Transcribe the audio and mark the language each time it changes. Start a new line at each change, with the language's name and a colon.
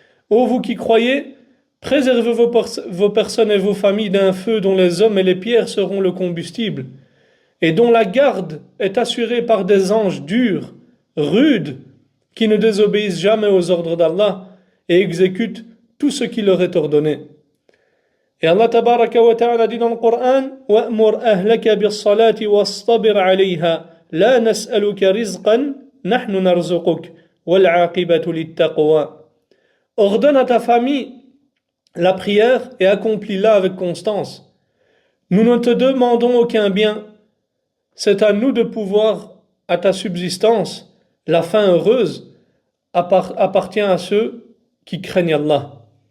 French: Ô vous qui croyez, préservez vos personnes et vos familles d'un feu dont les hommes et les pierres seront le combustible, et dont la garde est assurée par des anges durs, rudes, qui ne désobéissent jamais aux ordres d'Allah et exécutent tout ce qui leur est ordonné. Et Allah tabaraka wa ta'ala dit dans le Coran:
Arabic: وَأْمُرْ أَهْلَكَ بِالصَّلَاةِ وَاصْطَبِرْ عَلَيْهَا لَا نَسْأَلُكَ رِزْقًا نَحْنُ نَرْزُقُكَ وَالْعَاقِبَةُ لِلتَّقْوَى.
French: Ordonne à ta famille la prière et accomplis-la avec constance. Nous ne te demandons aucun bien. C'est à nous de pouvoir à ta subsistance. La fin heureuse appartient à ceux qui craignent Allah.